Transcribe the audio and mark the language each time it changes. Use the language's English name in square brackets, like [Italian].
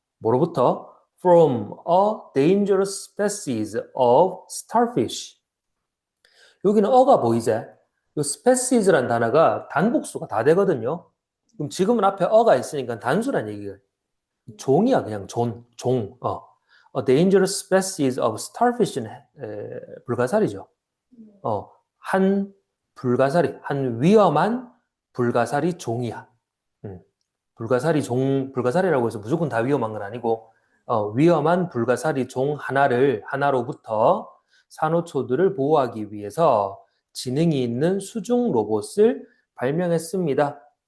[Korean] 뭐로부터? [English] From a dangerous species of starfish. [Korean] 여기는 어가 보이지? 요 species란 단어가 단복수가 다 되거든요. 그럼 지금은 앞에 어가 있으니까 단수란 얘기예요. 종이야, 그냥 종. [English] A dangerous species of starfish [Korean] 는 불가사리죠. 한 불가사리, 한 위험한 불가사리 종이야. 불가사리라고 해서 무조건 다 위험한 건 아니고, 위험한 불가사리 종 하나로부터 산호초들을 보호하기 위해서 지능이 있는 수중 로봇을 발명했습니다.